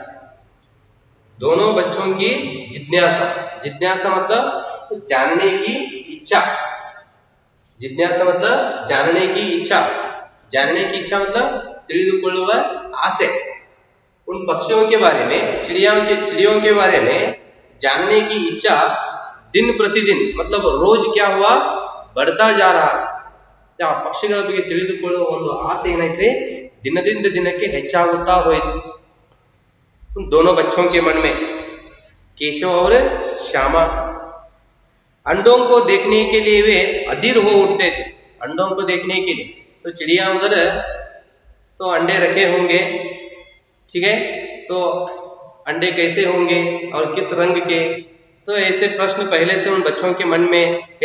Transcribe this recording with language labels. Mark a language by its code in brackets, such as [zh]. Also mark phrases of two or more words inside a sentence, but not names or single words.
[hi] दोनों बच्चों की जिज्ञासा मतलब जानने की इच्छा, जिज्ञासा मतलब जानने की इच्छा मतलब [kn] ತಿಳಿದುಕೊಳ್ಳುವ ಆಸೆ। [hi] उन पक्षियों के बारे में, चिड़ियों के बारे में जानने की इच्छा दिन प्रतिदिन मतलब रोज क्या हुआ, बढ़ता जा रहा था। [kn] पक्षिಗಳ ಬಗ್ಗೆ ತಿಳಿದುಕೊಳ್ಳುವ ಒಂದು ಆಸೆ ಏನಾಯ್ತು, ದಿನದಿಂದ ದಿನಕ್ಕೆ ಹೆಚ್ಚಾಗುತ್ತಾ ಹೋಯಿತು [hi] दोनों बच्चों के मन में, [kn] केशव और श्यामा। [hi] अंडों को देखने के लिए वे अधीर हो उठते थे, अंडों को देखने के लिए। तो चिड़िया उधर तो अंडे रखे होंगे, ठीक है, तो अंडे कैसे होंगे और किस रंग के, तो ऐसे प्रश्न पहले से उन बच्चों के मन में थे।